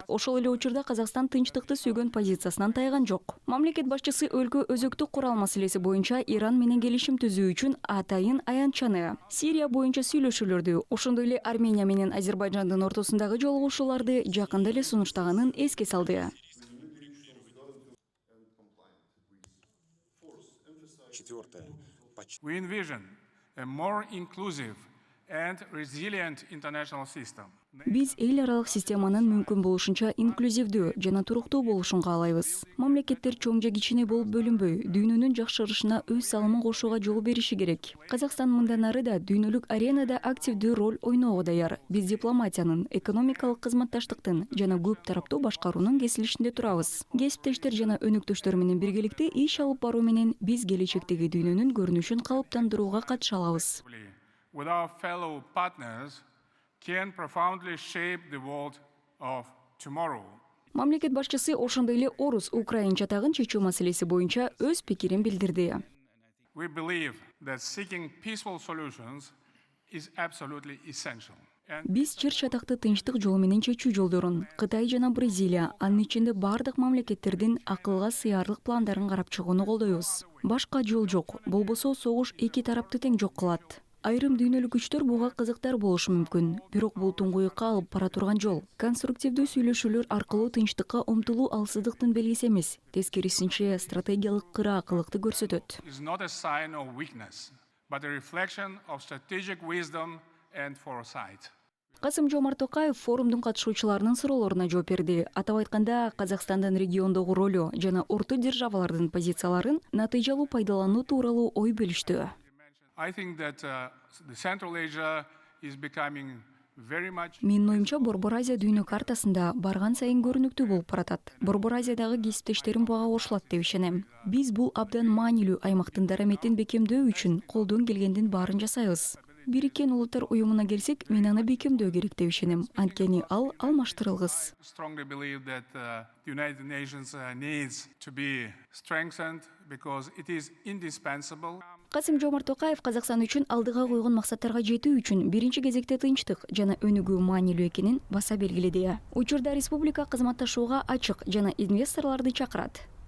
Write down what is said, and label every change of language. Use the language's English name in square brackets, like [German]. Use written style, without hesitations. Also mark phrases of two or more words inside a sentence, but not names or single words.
[Kyrgyz] Ошол эле учурда Казакстан тынчтыкты сүйгөн позициясынан тайган жок. Мамлекет башчысы өлкө өзөктүк курал маселеси боюнча Иран менен келишим түзүү үчүн атайын аянтчаны, Сирия боюнча сүйлөшүүлөрдү, ошондой эле Армения менен Азербайжандын ортосундагы жолугушууларды жакында эле сунуштаганын эске салды. [English] We envision a more inclusive and resilient international system. [Kyrgyz] Биз эл аралык системанын мүмкүн болушунча инклюзивдүү жана туруктуу болушун каалайбыз. Мамлекеттер чоң же кичине болуп бөлүнбөй, дүйнөнүн жакшырышына өз салымын кошууга жол бериши керек. Казакстан мындан ары да дүйнөлүк аренада активдүү роль ойноого даяр. Биз дипломатиянын, экономикалык кызматташтыктын жана көп тараптуу башкаруунун кесилишинде турабыз. Кесиптештер жана өнөктөштөр менен биргеликте иш алып баруу менен биз келечектеги дүйнөнүн көрүнүшүн калыптандырууга катыша алабыз. [English] With our fellow partners can profoundly shape the world of tomorrow. [Kyrgyz] Мамлекет башчысы ошондой эле орус-украин чатагын чечүү маселеси боюнча өз пикирин билдирди. [English] We believe that seeking peaceful solutions is absolutely essential. [Kyrgyz] Биз чыр чатакты тынчтык жолу менен чечүү жолдорун Кытай жана Бразилия, анын ичинде бардык мамлекеттердин акылга сыярлык пландарын карап чыгууну колдойбуз. Башка жол жок, болбосо согуш эки тарапты тең жок кылат. Айрым дүйнөлүк күчтөр буга кызыктар болушу мүмкүн, бирок бул туңгуюкка алып бара турган жол. Конструктивдүү сүйлөшүүлөр аркылуу тынчтыкка умтулуу алсыздыктын белгиси эмес, тескерисинче стратегиялык кыраакылыкты көрсөтөт. [English] It's not a sign of weakness, but a reflection of strategic wisdom and foresight. [Kyrgyz] Касым-Жомарт Токаев форумдун катышуучуларынын суроолоруна жооп берди. Атап айтканда, Казакстандын региондогу ролу жана орто державалардын позицияларын натыйжалуу пайдалануу тууралуу ой бөлүштү. [English] I think that the Central Asia is becoming very much. [Kyrgyz] Менин оюмча, Борбор Азия дүйнө картасында барган сайын көрүнүктүү болуп баратат. Борбор Азиядагы кесиптештерим буга кошулат деп ишенем. Биз бул абдан маанилүү аймактын дараметин бекемдөө үчүн колдон келгендин баарын жасайбыз. Бириккен Улуттар уюмуна келсек, мен аны бекемдөө керек деп ишенем. Анткени ал алмаштырылгыс. [English] Strongly believe that the United Nations needs to be strengthened because it is indispensable. [Kyrgyz] Касым-Жомарт Токаев Казакстан үчүн алдыга койгон максаттарга жетүү үчүн биринчи кезекте тынчтык жана өнүгүү маанилүү экенин баса белгиледи. Учурда республика кызматташууга ачык жана инвесторлорду чакырат.